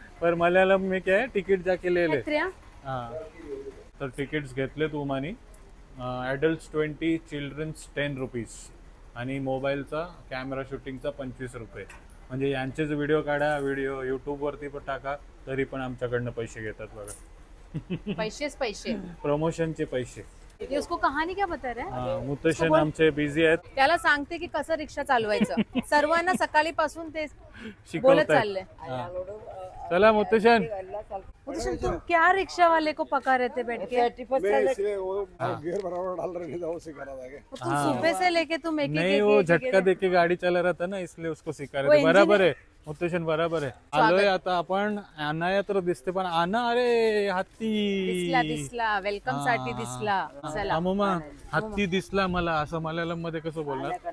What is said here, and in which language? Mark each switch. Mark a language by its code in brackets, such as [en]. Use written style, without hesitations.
[hi] पर मल्याळम में क्या है, तिकीट जाके ले ले. ना [mr] हा तर तिकीट्स घेतलेत उमानी. ॲडल्ट्स 20, चिल्ड्रन्स 10 रुपीज आणि मोबाईलचा कॅमेरा शूटिंगचा 25 रुपये. म्हणजे यांचेच व्हिडिओ काढा, व्हिडिओ यूट्यूबवरती पण टाका, तरी पण आमच्याकडनं पैसे घेतात बघा. पैसे प्रमोशनचे पैसे. [hi] ये उसको कहानी क्या बता रहा है? [mr] मुतशन आमचे बिझी आहेत, त्याला सांगते की कसं रिक्षा चालवायचं. सर्वांना सकाळीपासून ते बोलत शिकवत चाललंय. चला मुतशन. [hi] मुझे तुम क्या रिक्शा वाले को पका रहे थे बैठ के? मैं इसलिए वो गियर बराबर डाल रहे थे, वो सिखा रहा था कि तुम सुबह से लेके तुम एक नहीं वो झटका देके गाडी चला रहा था ना, इसलिए उसको सिखा रहे थे. [mr] बराबर आहे मुतशन, बराबर आहे. आलोय आता आपण. अनाया तर दिसते पण आना, अरे हत्ती दिसला वेलकम साठी दिसला. चला अमुमा हत्ती दिसला मला, असं मल्याळम मध्ये कसं बोलणार?